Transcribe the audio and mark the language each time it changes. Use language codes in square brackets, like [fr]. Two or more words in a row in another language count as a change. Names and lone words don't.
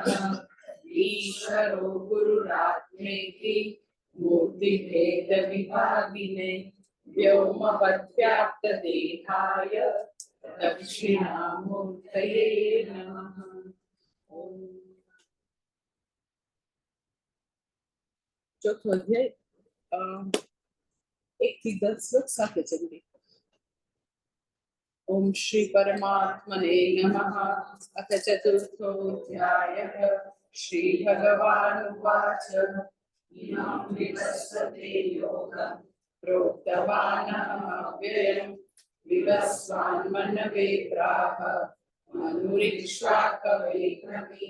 [sa] ईश्वरो गुरुरात्मेति मूर्तिभेदविभागिने व्योमवद्व्याप्तदेहाय दक्षिणामूर्तये नमः। [gu] ચોથો અધ્યાય 1 થી 10 શ્લોક સાથે ચલીએ। [sa] ओम श्री परमात्मने नमः। अथ चतुर्थोऽध्यायः। श्री भगवानुवाच इमं विवस्वते योगं प्रोक्तवानहमव्ययं विवस्वान्मनवे प्राह मनुरिक्ष्वाकवे ब्रवीमि।